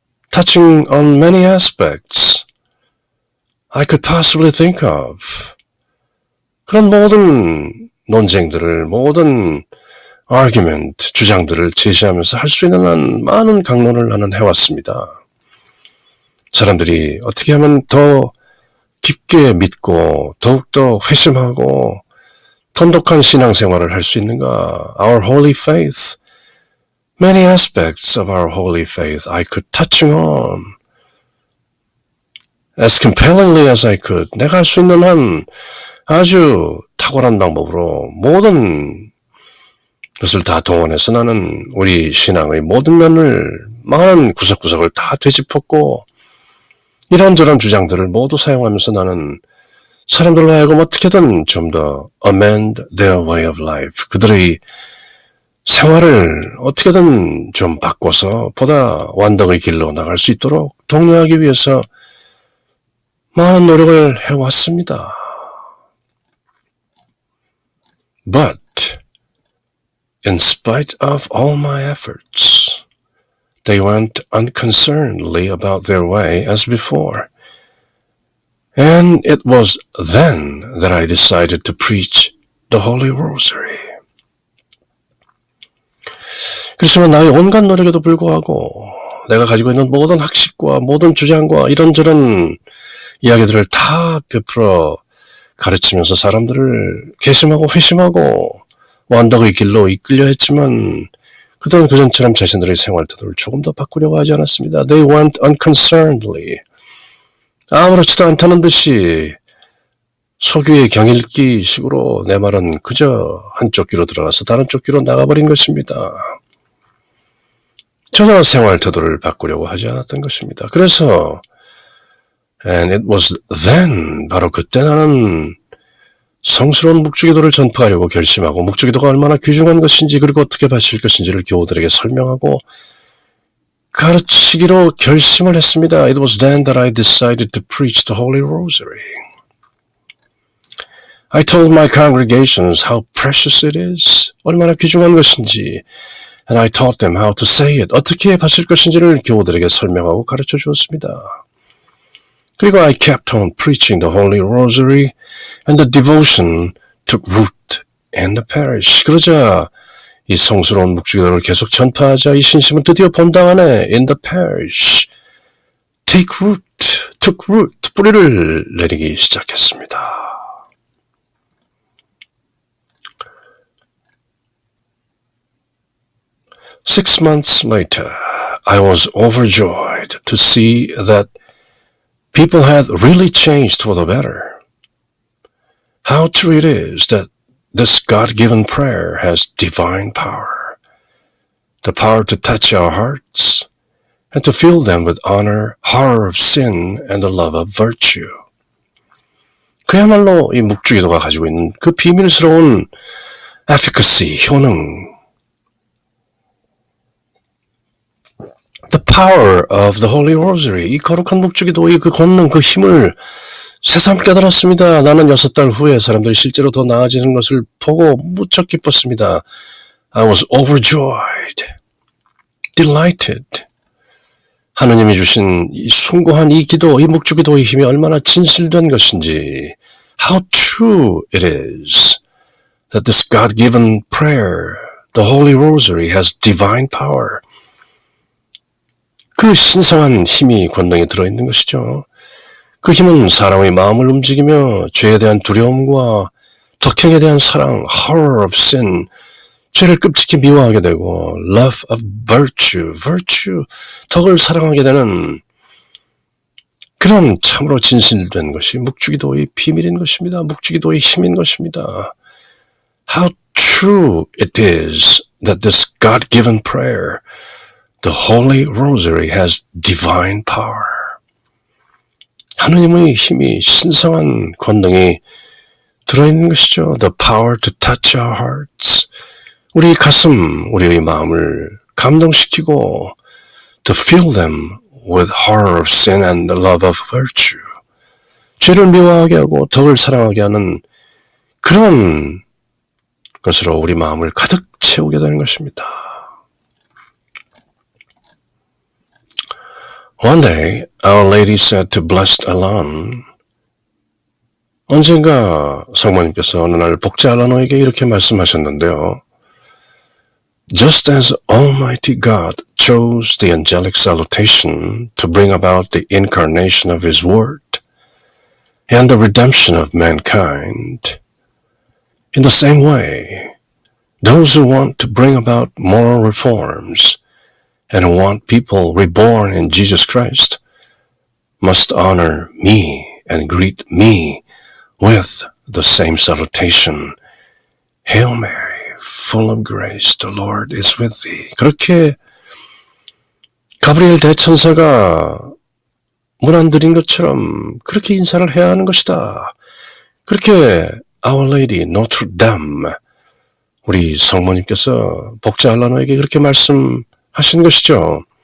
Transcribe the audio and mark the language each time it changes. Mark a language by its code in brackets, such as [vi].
[en] touching on many aspects I could possibly think of [ko] 그런 모든 논쟁들을 모든 [en] argument, [ko] 주장들을 제시하면서 할 수 있는 한 많은 강론을 나는 해왔습니다. 사람들이 어떻게 하면 더 깊게 믿고 더욱더 회심하고 돈독한 신앙생활을 할 수 있는가? [en] Our holy faith, many aspects of our holy faith I could touch on as compellingly as I could. [ko] 내가 할 수 있는 한 아주 탁월한 방법으로 모든 것을 다 동원해서 나는 우리 신앙의 모든 면을 많은 구석구석을 다 되짚었고 이런저런 주장들을 모두 사용하면서 나는 사람들로 하여금 어떻게든 좀 더 [en] amend their way of life [ko] 그들의 생활을 어떻게든 좀 바꿔서 보다 완덕의 길로 나갈 수 있도록 독려하기 위해서 많은 노력을 해왔습니다. [en] But in spite of all my efforts, they went unconcernedly about their way as before. And it was then that I decided to preach the Holy Rosary. [ko] 그렇지만 나의 온갖 노력에도 불구하고 내가 가지고 있는 모든 학식과 모든 주장과 이런저런 이야기들을 다 베풀어 가르치면서 사람들을 개심하고 회심하고 완덕의 길로 이끌려 했지만 그들은 그전처럼 자신들의 생활 태도를 조금 더 바꾸려고 하지 않았습니다. [en] They went unconcernedly. [ko] 아무렇지도 않다는 듯이 소규의 경읽기 식으로 내 말은 그저 한쪽 귀로 들어가서 다른 쪽 귀로 나가버린 것입니다. 전혀 생활 태도를 바꾸려고 하지 않았던 것입니다. 그래서 [en] And it was then [ko] 바로 그때 나는 성스러운 묵주기도를 전파하려고 결심하고 묵주기도가 얼마나 귀중한 것인지 그리고 어떻게 바칠 것인지를 교우들에게 설명하고 가르치기로 결심을 했습니다. [en] It was then that I decided to preach the Holy Rosary. I told my congregations how precious it is. [ko] 얼마나 귀중한 것인지. [en] And I taught them how to say it. [ko] 어떻게 바칠 것인지를 교우들에게 설명하고 가르쳐 주었습니다. 그리고 [en] I kept on preaching the Holy Rosary and the devotion took root in the parish. [ko] 그러자 이 성스러운 묵주기도를 계속 전파하자 이 신심은 드디어 본당 안에 [en] in the parish take root, took root, [ko] 뿌리를 내리기 시작했습니다. [en] Six months later, I was overjoyed to see that people had really changed for the better. How true it is that this God-given prayer has divine power, the power to touch our hearts and to fill them with honor, horror of sin, and the love of virtue. [ko] 그야말로 이 묵주기도가 가지고 있는 그 비밀스러운 efficacy, 효능, [en] the power of the Holy Rosary, [ko] 이 거룩한 묵주기도의 그 권능, 그 힘을 새삼 깨달았습니다. 나는 6달 후에 사람들이 실제로 더 나아지는 것을 보고 무척 기뻤습니다. [en] I was overjoyed, delighted. [ko] 하느님이 주신 이 숭고한 이 기도, 이 묵주기도의 힘이 얼마나 진실된 것인지. [en] How true it is that this God-given prayer, the Holy Rosary, has divine power. [ko] 그 신성한 힘이 권능에 들어있는 것이죠. 그 힘은 사람의 마음을 움직이며 죄에 대한 두려움과 덕행에 대한 사랑, [en] horror of sin, [ko] 죄를 끔찍히 미워하게 되고 [en] love of virtue, virtue, [ko] 덕을 사랑하게 되는 그런 참으로 진실된 것이 묵주기도의 비밀인 것입니다. 묵주기도의 힘인 것입니다. [en] How true it is that this God-given prayer, the Holy Rosary, has divine power. [ko] 하느님의 힘이 신성한 권능이 들어있는 것이죠. [en] The power to touch our hearts. [ko] 우리 가슴, 우리의 마음을 감동시키고 [en] to fill them with horror of sin and the love of virtue. 죄를 미워하게 하고 덕을 사랑하게 하는 그런 것으로 우리 마음을 가득 채우게 되는 것입니다. One day, Our Lady said to Blessed Alon, [ko] 언젠가 성모님께서 어느 날 복자 알라노에게 이렇게 말씀하셨는데요. [en] Just as Almighty God chose the angelic salutation to bring about the incarnation of His Word and the redemption of mankind, in the same way, those who want to bring about moral reforms and who want people reborn in Jesus Christ must honor me and greet me with the same salutation. Hail Mary, full of grace, the Lord is with thee. [ko] 그렇게 가브리엘 대천사가 문 안 들인 것처럼 그렇게 인사를 해야 하는 것이다. 그렇게 Our Lady Notre Dame, 우리 성모님께서 복자 알라노에게 그렇게 말씀하신 것이죠.